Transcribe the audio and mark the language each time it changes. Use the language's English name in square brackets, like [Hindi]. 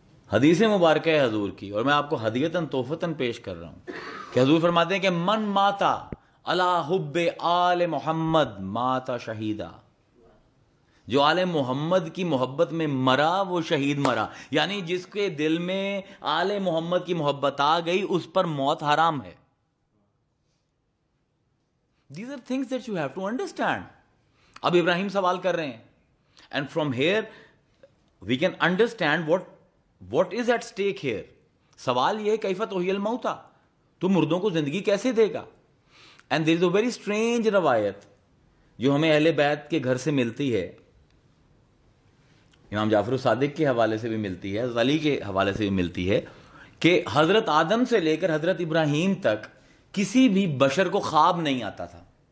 [Urdu] حدیث مبارکہ ہے حضور کی، اور میں آپ کو ہدیتاً تحفتاً پیش کر رہا ہوں کہ حضور فرماتے ہیں کہ [Arabic] من ماتا علی حب آل محمد ماتا شہیدا، [Urdu] جو آل محمد کی محبت میں مرا وہ شہید مرا. یعنی جس کے دل میں آل محمد کی محبت آ گئی اس پر موت حرام ہے. [English] These are things that you have to understand. [Urdu] اب ابراہیم سوال کر رہے ہیں، [English] and from here we can understand what is at stake here. [Urdu] سوال یہ [Arabic] کیف تحیی الموتى، [Urdu] تو مردوں کو زندگی کیسے دے گا. [English] and there is a very strange [Urdu] روایت جو ہمیں اہل بیت کے گھر سے ملتی ہے، امام جعفر الصادق کے حوالے سے بھی ملتی ہے، حضرت علی کے حوالے سے بھی ملتی ہے، کہ حضرت آدم سے لے کر حضرت ابراہیم تک کسی بھی بشر کو خواب نہیں آتا تھا.